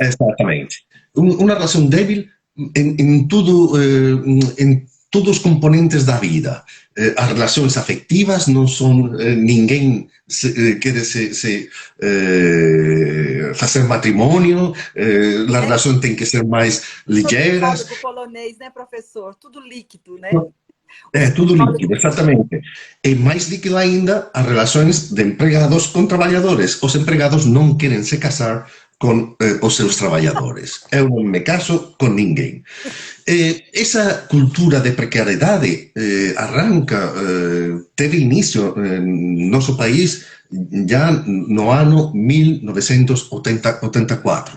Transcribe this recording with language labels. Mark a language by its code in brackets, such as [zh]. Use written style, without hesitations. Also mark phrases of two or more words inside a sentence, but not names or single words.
[pt] Exatamente. [gl] Unha relación débil en todos os componentes da vida. As relações afectivas non son ninguén quere facer matrimonio, [pt] as relações têm que ser mais ligeiras. O polonês, né, professor? Tudo líquido, né? É, tudo líquido, exatamente. [gl] E máis líquido ainda as relações de empregados con traballadores. Os empregados non queren se casar con os seus traballadores. Eu non me caso con ninguén. Esa cultura de precariedade arranca, teve inicio no noso país já no ano 1984.